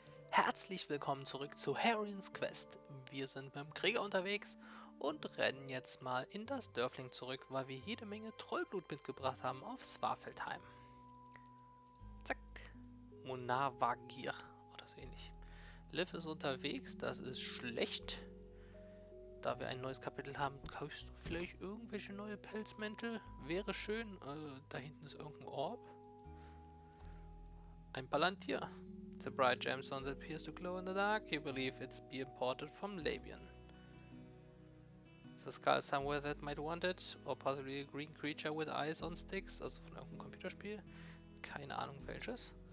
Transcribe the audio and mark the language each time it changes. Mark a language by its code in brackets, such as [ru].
[de] Herzlich willkommen zurück zu Harriens Quest. Wir sind mit dem Krieger unterwegs und rennen jetzt mal in das Dörfling zurück, weil wir jede Menge Trollblut mitgebracht haben auf Svarfeldheim. Zack. Munavagir oder so ähnlich. Liv ist unterwegs, das ist schlecht. Da wir ein neues Kapitel haben, kaufst du vielleicht irgendwelche neue Pelzmäntel? Wäre schön. Da hinten ist irgendein Orb. Ein Palantir. [en] It's a bright gemstone that appears to glow in the dark. You believe it's be imported from Labian. It's a skull somewhere that might want it. Or possibly a green creature with eyes on sticks. [de] Also von irgendeinem Computerspiel. Keine Ahnung welches.